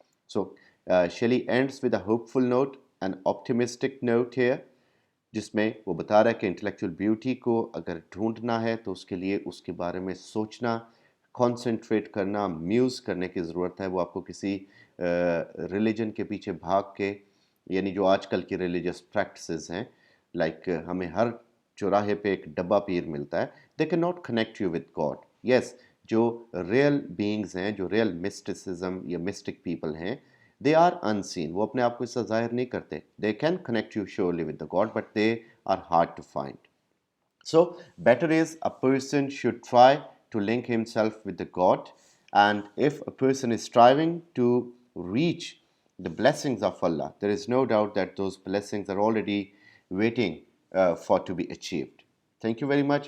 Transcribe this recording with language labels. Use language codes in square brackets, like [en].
[en] so Shelley ends with a hopeful note and optimistic note here, [ur] جس میں وہ بتا رہا ہے کہ انٹلیکچوئل بیوٹی کو اگر ڈھونڈنا ہے تو اس کے لیے اس کے بارے میں سوچنا، کانسنٹریٹ کرنا، میوز کرنے کی ضرورت ہے. وہ آپ کو کسی ریلیجن کے پیچھے بھاگ کے، یعنی جو آج کل کی ریلیجس پریکٹسز ہیں، لائک ہمیں ہر چوراہے پہ ایک ڈبہ پیر ملتا ہے، [en] They can not connect you with God. [ur] یس، جو ریئل بینگز ہیں، جو ریئل مسٹسزم یا مسٹک پیپل ہیں، [en] they are unseen, [ur] وہ اپنے آپ کو اس سے ظاہر نہیں کرتے. [en] They can connect you surely with the God, but they are hard to find. So better is a person should try to link himself with the God, and if a person is striving to reach the blessings of Allah, there is no doubt that those blessings are already waiting for to be achieved. Thank you very much.